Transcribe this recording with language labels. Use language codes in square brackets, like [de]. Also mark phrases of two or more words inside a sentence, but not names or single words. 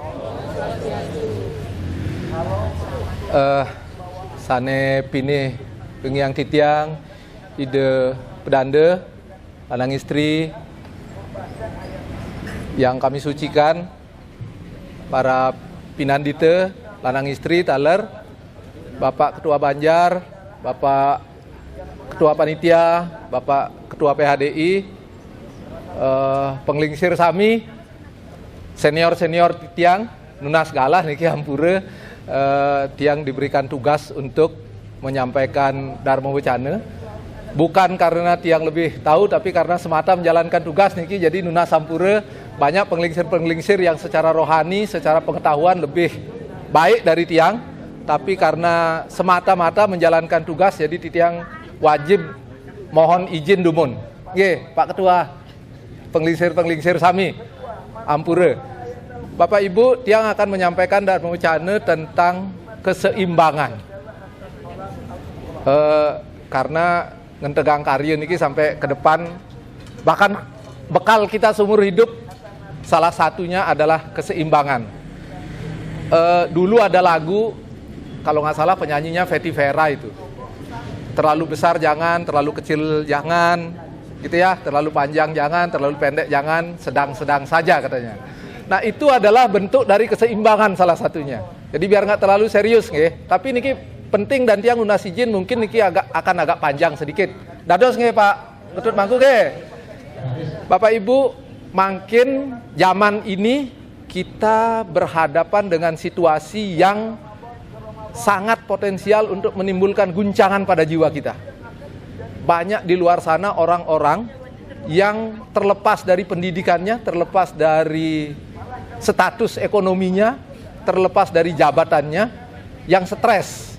[ban] Sane pini pengiang titiang ide pedanda lanang istri yang kami sucikan, para pinandite lanang istri taler, [id] Bapak Ketua Banjar, Bapak Ketua Panitia, Bapak Ketua PHDI, [ban] penglingsir sami, senior-senior tiang nunas galah niki hampura, [id] tiang diberikan tugas untuk menyampaikan Dharma Wacana, bukan karena tiang lebih tahu, tapi karena semata menjalankan tugas niki. Jadi [ban] nunas hampura [id] banyak penglingsir-penglingsir yang secara rohani, secara pengetahuan lebih baik dari tiang, tapi karena semata-mata menjalankan tugas, jadi tiang wajib mohon izin dumun. [ban] Nggih, Pak Ketua, penglingsir-penglingsir sami ampura. [id] Bapak Ibu, tiang akan menyampaikan Dharma Wacana tentang keseimbangan. Karena [ban] ngentegang karya niki [id] sampai ke depan, bahkan bekal kita seumur hidup, salah satunya adalah keseimbangan. Dulu ada lagu, kalau nggak salah penyanyinya Fetty Vera itu, terlalu besar jangan, terlalu kecil jangan, gitu ya, terlalu panjang jangan, terlalu pendek jangan, sedang-sedang saja katanya. Nah itu adalah bentuk dari keseimbangan salah satunya. Jadi biar nggak terlalu serius, nggih. Tapi niki penting dan [ban] tiang lunas [id] izin mungkin niki akan agak panjang sedikit. [ban] Dados nggih Pak Ketut mangku nggih. [id] Bapak Ibu, makin zaman ini kita berhadapan dengan situasi yang sangat potensial untuk menimbulkan guncangan pada jiwa kita. Banyak di luar sana orang-orang yang terlepas dari pendidikannya, terlepas dari status ekonominya, terlepas dari jabatannya, yang stres.